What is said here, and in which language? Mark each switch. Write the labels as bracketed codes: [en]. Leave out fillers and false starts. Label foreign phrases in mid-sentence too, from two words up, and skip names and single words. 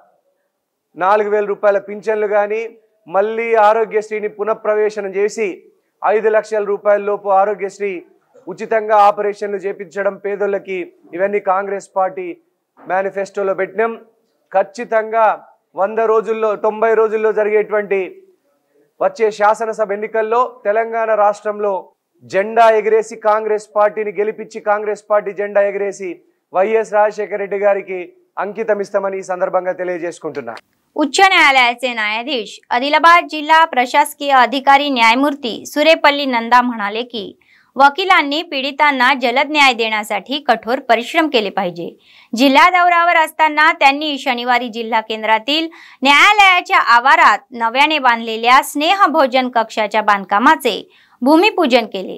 [te] 4,000 రూపాయల పింఛన్లు కానీ, మళ్ళీ ఆరోగ్యశ్రీని పునఃప్రవేశనం చేసి 5 లక్షల రూపాయల లోపు ఆరోగ్యశ్రీ ఉచితంగా ఆపరేషన్లు చేపించడం పేదోళ్ళకి, ఇవన్నీ కాంగ్రెస్ పార్టీ మేనిఫెస్టోలో పెట్టినాం। ఖచ్చితంగా 100 రోజుల్లో 90 రోజుల్లో జరిగేటువంటి వచ్చే శాసనసభ ఎన్నికల్లో తెలంగాణ రాష్ట్రంలో జెండా ఎగిరేసి కాంగ్రెస్ పార్టీని గెలిపించి కాంగ్రెస్ పార్టీ జెండా ఎగిరేసి వైఎస్ రాజశేఖర రెడ్డి గారికి అంకితం ఇస్తామని ఈ సందర్భంగా తెలియజేసుకుంటున్నా। [mr] उच्च न्यायालयाचे न्यायाधीश आदिलाबाद जिल्हा प्रशासकीय अधिकारी न्यायमूर्ती सुरेपल्ली नंदा म्हणाले की वकिलांनी पीडितांना जलद न्याय देण्यासाठी कठोर परिश्रम केले पाहिजे। जिल्हा दौऱ्यावर असताना त्यांनी शनिवारी जिल्हा केंद्रातील न्यायालयाच्या आवारात नव्याने बांधलेल्या स्नेह भोजन कक्षाच्या बांधकामाचे भूमिपूजन केले।